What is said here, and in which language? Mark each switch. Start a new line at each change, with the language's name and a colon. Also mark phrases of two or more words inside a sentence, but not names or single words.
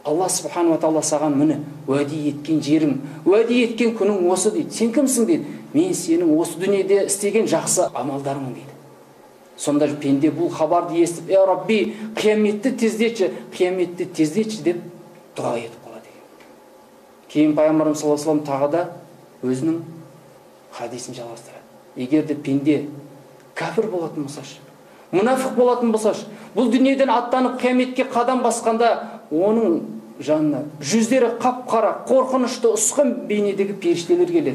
Kazakh: Алла
Arabic: سبحانه وتعالى
Kazakh: саған міне уәде еткен жерің, уәде еткен күнің осы дейді. Сен кімсің дейді? Мен сенің осы дүниеде істеген жақсы амалдарыңмын дейді. Сонда пенде бұл хабарды естіп, "Ей Рабби, қияметті тездетші" деп дұға етіп қалады екен. Кейін пайғамбарымыз
Arabic: صلى الله عليه وسلم
Kazakh: тағы да өзінің хадисін жалғастырады. Егер де пенде кәпір болатын болсашы, мұнафық болатын болсашы, бұл дүниеден аттанып қияметке қадам басқанда оның жанына жүздері қап-қара, қорқынышты, ұсқын бейнедегі періштелер келеді.